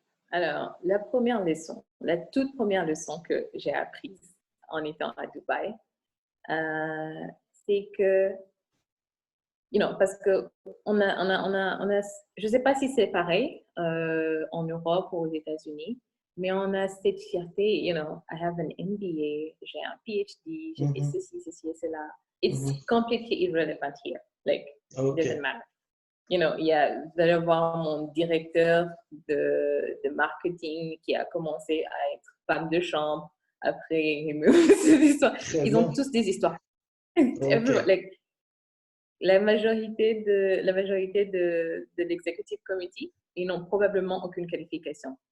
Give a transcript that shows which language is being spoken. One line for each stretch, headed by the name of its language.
French: Alors, la toute première leçon que j'ai apprise en étant à Dubaï, c'est que, parce que je ne sais pas si c'est pareil en Europe ou aux États-Unis, mais on a cette fierté,
English: I have an MBA,
French: j'ai un PhD, j'ai fait ceci et cela.
English: It's completely irrelevant here. Like, it doesn't matter.
French: Il va y avoir mon directeur de marketing qui a commencé à être femme de chambre. Après, ils ont tous des histoires. Like, la majorité de l'executive committee, ils n'ont probablement aucune qualification.